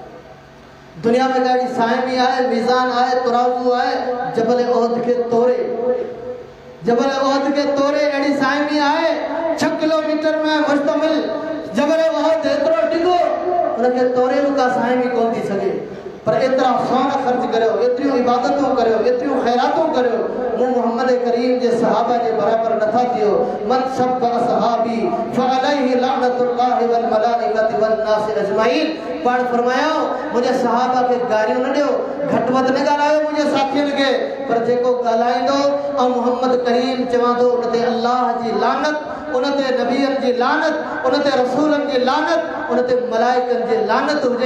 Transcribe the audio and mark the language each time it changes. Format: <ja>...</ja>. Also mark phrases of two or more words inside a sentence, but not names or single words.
<sd>दुनिया में ॾाढी साइमी आहे, मीज़ान आहे, तराज़ू आहे, जबल ओहद खे तोड़े, जबल ओहद खे तोड़े अहिड़ी साइमी आहे। 6 किलोमीटर में मुश्तमिल जबल ओहद एतिरो डिघो, उनखे तोड़े बि का साइमी कोन थी सघे। पर एतिरा सोन ख़र्च करियो, एतिरियूं इबादतूं करियो, एतिरियूं ख़ैरातूं करियो, मूं मोहम्मद करीम जे सहाबा जे बराबरि नथा थियो।</sd> <ar>من سب أصحابي فعليه لعنة الله والملائكة والناس أجمعين.</ar> <sd>पाण फरमायो मुंहिंजे सहाबा खे गारियूं न ॾियो, घटि वधि न ॻाल्हायो मुंहिंजे साथियुनि खे, पर जेको ॻाल्हाईंदो ऐं मोहम्मद करीम चवंदो उन ते अल्लाह जी लानत, उन ते नबियनि जी लानत, उन ते रसूलनि जी लानत, उन ते मलाइकनि जी लानत हुजे।</sd>